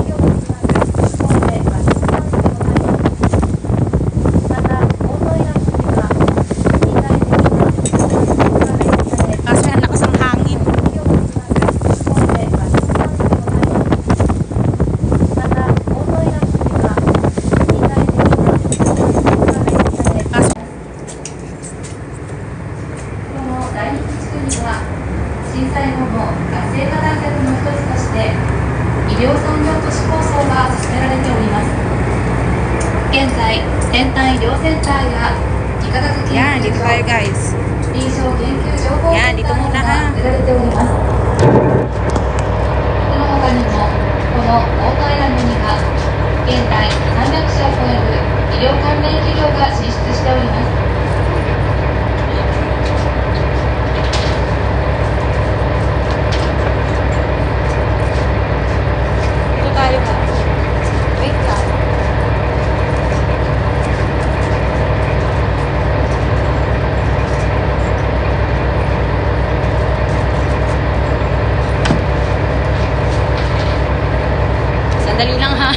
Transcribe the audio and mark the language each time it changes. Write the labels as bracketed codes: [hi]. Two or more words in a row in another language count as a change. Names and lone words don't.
[tl] Kasi ang lakas ng hangin. Kasi [ja] この第一地区には震災後の活性化対策の一つとして医療産業都市構想が進められております。現在先端医療センターや理化学研 [tl] yan, [ja] 究 [tl] dito [ja] 所 [tl] tayo guys. [ja] 臨床研究情報セ [tl] Yan, [ja] ン [tl] dito [ja] ター [tl] muna [ja] が [tl] ha. [ja] 挙げられております。この他にもこのオートアイランドには現在300社を超える医療関連企業が進出しております。 [tl] Dito tayo ha. Wait lang. Sandali lang ha.